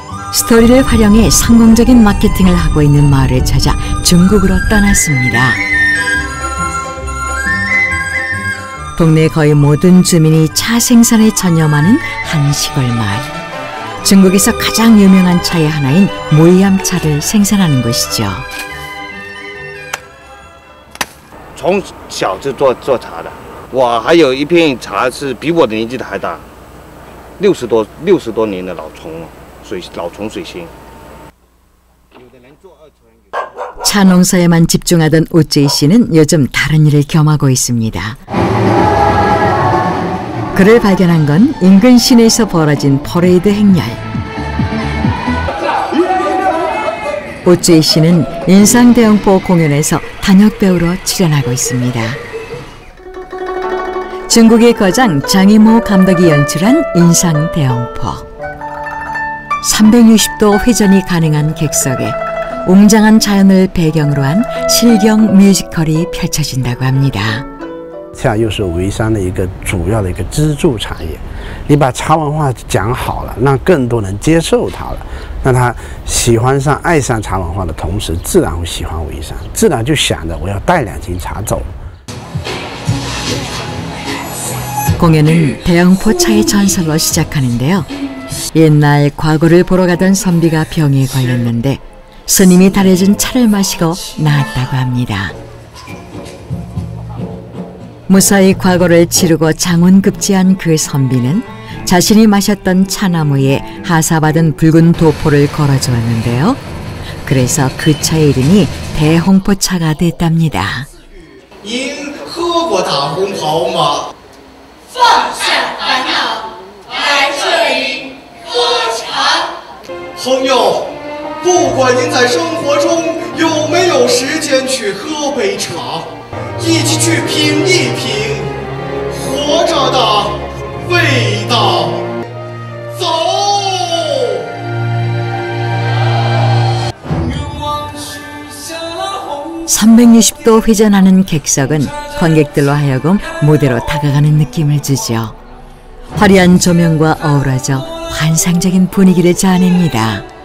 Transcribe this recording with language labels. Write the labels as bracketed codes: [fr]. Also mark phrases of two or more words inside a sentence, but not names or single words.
[ko] 스토리를 활용해 성공적인 마케팅을 하고 있는 마을을 찾아 중국으로 떠났습니다. 동네 거의 모든 주민이 차 생산에 전념하는 한 시골 마을. 중국에서 가장 유명한 차의 하나인 모이암 차를 생산하는 곳이죠. [zh] 从小就做茶的，我还有一片茶是比我的年纪还大，60多年的老虫水仙。 [ko] 차 농사에만 집중하던 우쯔이 씨는 요즘 다른 일을 겸하고 있습니다. 그를 발견한 건 인근 시내에서 벌어진 퍼레이드 행렬. 우쯔이 씨는 인상대형포 공연에서 단역 배우로 출연하고 있습니다. 중국의 거장 장이모 감독이 연출한 인상대형포. 360도 회전이 가능한 객석에 웅장한 자연을 배경으로 한 실경 뮤지컬이 펼쳐진다고 합니다. [zh] 茶又是潍山的一个主要的一个支柱产业，你把茶文化讲好了，让更多人接受它了，让他喜欢上、爱上茶文化的同时，自然会喜欢潍山，自然就想着我要带2斤茶走。 [ko] 공연은 대형포차의 전설로 시작하는데요. 옛날 과거를 보러 가던 선비가 병에 걸렸는데 스님이 달여준 차를 마시고 나았다고 합니다. 무사히 과거를 치르고 장운급제한 그 선비는 자신이 마셨던 차나무에 하사받은 붉은 도포를 걸어주었는데요. 그래서 그 차의 이름이 대홍포차가 됐답니다. [zh] 您喝过大红袍吗？放下烦恼，来这里喝茶。朋友，不管您在生活中有没有时间去喝杯茶，一起去品一品活着的味道。走。 [ko] 360도 회전하는 객석은 관객들로 하여금 무대로 다가가는 느낌을 주죠. 화려한 조명과 어우러져 환상적인 분위기를 자아냅니다.